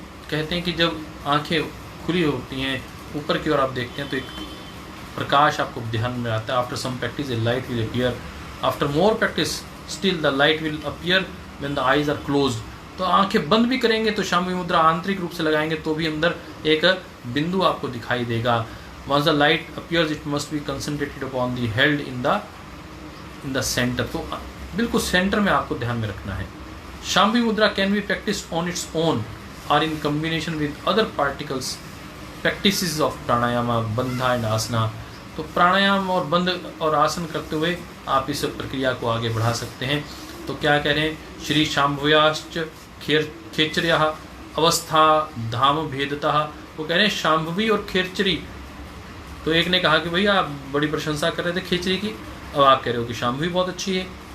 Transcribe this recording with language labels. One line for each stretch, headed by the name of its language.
Hindi: कहते हैं कि जब आंखें खुली होती हैं, ऊपर की ओर आप देखते हैं तो एक प्रकाश आपको ध्यान में आता है।
English: After some practice a light will appear, after more practice still the light will appear when the eyes are closed.
Hindi: तो आंखें बंद भी करेंगे तो शाम्भवी मुद्रा आंतरिक रूप से लगाएंगे तो भी अंदर एक बिंदु आपको दिखाई देगा।
English: Once the light appears, it must be concentrated upon the held in the center.
Hindi: तो बिल्कुल सेंटर में आपको ध्यान में रखना है.
English: Shambhavi Mudra can be practiced on its own or in combination with other practices of pranayama, bandha and asana.
Hindi: तो प्राणायाम और बंध और आसन करते हुए आप इस प्रक्रिया को आगे बढ़ा सकते हैं. तो क्या कह रहे हैं?
Sanskrit: श्री शाम्भव्याश्च खेचर्यः अवस्था धाम भेदतः.
Hindi: वो कह रहे हैं शाम्भवी और खेचरी. तो एक ने कहा कि भैया आप बड़ी प्रशंसा कर रहे थे खेचरी की, अब आप कह रहे हो कि शाम्भवी बहुत अच्छी है.